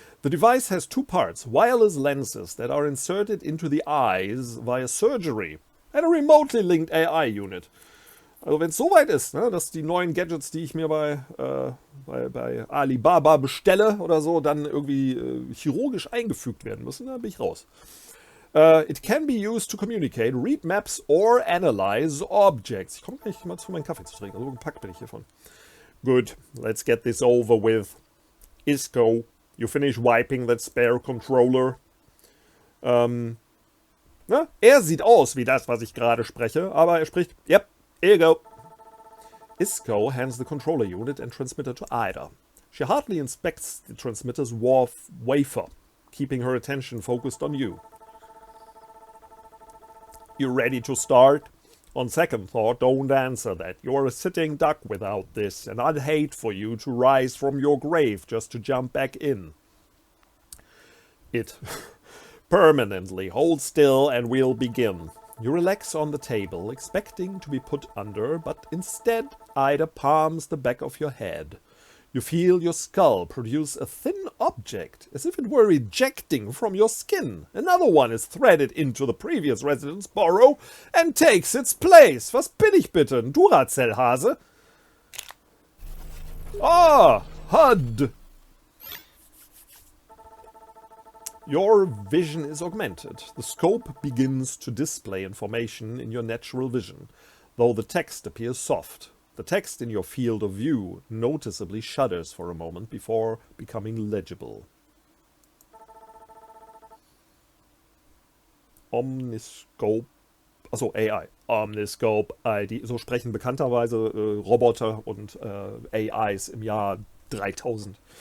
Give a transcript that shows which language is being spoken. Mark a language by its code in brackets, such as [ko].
[en] The device has two parts, wireless lenses that are inserted into the eyes via surgery and a remotely linked AI unit. [de] Also wenn es soweit ist, ne, dass die neuen Gadgets, die ich mir bei Alibaba bestelle oder so, dann irgendwie chirurgisch eingefügt werden müssen, dann bin ich raus. [en] It can be used to communicate, read maps or analyze objects. [de] Ich komme gleich mal zu meinem Kaffee zu trinken, also gepackt bin ich hiervon. [en] Good, let's get this over with. Isco, you finish wiping that spare controller. [de] Ne? Er sieht aus wie das, was ich gerade spreche, aber er spricht, [en] yep, here you go. Isco hands the controller unit and transmitter to Ida. She hardly inspects the transmitter's wafer, keeping her attention focused on you. You ready to start? On second thought, don't answer that. You're a sitting duck without this, and I'd hate for you to rise from your grave just to jump back in. It permanently hold still and we'll begin. You relax on the table, expecting to be put under, but instead Ida palms the back of your head. You feel your skull produce a thin object, as if it were ejecting from your skin. Another one is threaded into the previous resident's burrow and takes its place. [de] Was bin ich bitte, ein Duracell-Hase? [en] Ah, HUD! Your vision is augmented. The scope begins to display information in your natural vision, though the text appears soft. The text in your field of view noticeably shudders for a moment before becoming legible. [de] Omniscope, also AI, Omniscope ID, so sprechen bekannterweise Roboter und AIs im Jahr 3000.